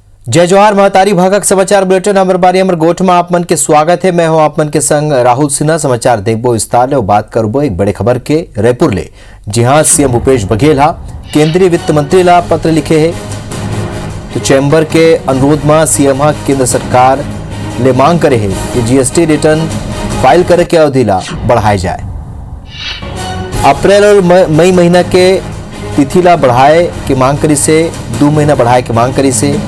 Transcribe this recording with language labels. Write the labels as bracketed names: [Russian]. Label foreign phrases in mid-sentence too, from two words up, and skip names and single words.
[Chhattisgarhi] जय जोहार महतारी भागक समाचार बुलेटिन अमर बारी अमर गोठ में आप मन के स्वागत है। मैं हूं आप मन के संग राहुल सिन्हा। समाचार देखबो विस्तार ले और बात करबो एक बड़े खबर के रायपुर ले। जी हां, सीएम भूपेश बघेल केंद्रीय वित्त मंत्री ला पत्र लिखे है। तो चैम्बर के अनुरोध में सीएम केंद्र सरकार ले मांग करे है कि जीएसटी रिटर्न फाइल करे के अवधि ला बढ़ाए जाए। अप्रैल और मई महीना के तिथि ला बढ़ाए की मांग करी से 2 महीना बढ़ाए की मांग करी से।